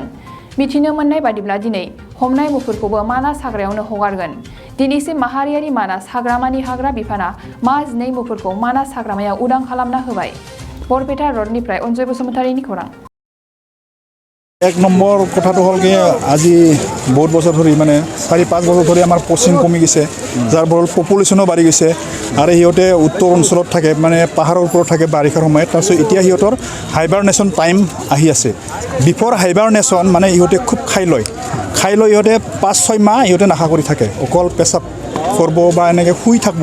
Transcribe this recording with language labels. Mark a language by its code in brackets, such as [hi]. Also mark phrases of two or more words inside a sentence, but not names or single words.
[brx] मिथिनो मोननाय बादिब्ला दिनै हमनाय मुफुरखौबो मानास हाग्रायावनो हगारगोन। दिनैसिम माहारियारि मानास हाग्रामानि हाग्रा बिफाना मा 12 मुफुरखौ मानास हाग्रामायाव उदां खालामना होबाय। बरपेटा रोडनिफ्राय अनजय बसुमतारीनि खौरां। [as] एक नम्बर কথাটো হ'ল কি আজি বহুত বছৰ ধৰি মানে 4-5 বছৰ ধৰি আমাৰ পশ্চিম কমি গৈছে, যাৰ ফলত পপুলেশ্যনো বাঢ়ি গৈছে আৰু সিহঁতে উত্তৰ অঞ্চলত থাকে, মানে পাহাৰৰ ওপৰত থাকে বাৰিষাৰ সময়ত। তাৰপিছত এতিয়া সিহঁতৰ হাইবাৰনেশ্যন টাইম আহি আছে। বিফৰ হাইবাৰনেশ্যন মানে ইহঁতে খুব খাই লয় ইহঁতে 5-6 মাহ ইহঁতে নাখা কৰি থাকে, অকল পেচাব কৰিব বা এনেকৈ শুই থাকিব।